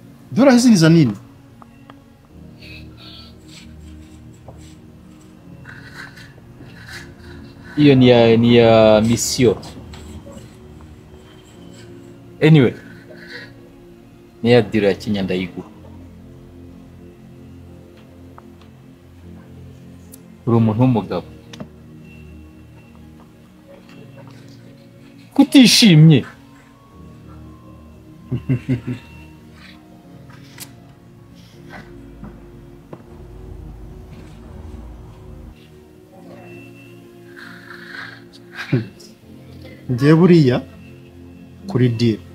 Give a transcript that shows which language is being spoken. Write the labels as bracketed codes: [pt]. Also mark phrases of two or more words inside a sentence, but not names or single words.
[sw] Dola hizi ni za nini? Hiyo ni ya misio. [rw] Anyway, ni ya dira ya Kenya ndayigura. Uri umuntu w'umugabo. Kutishimye. Ngiye buriya kuri deal.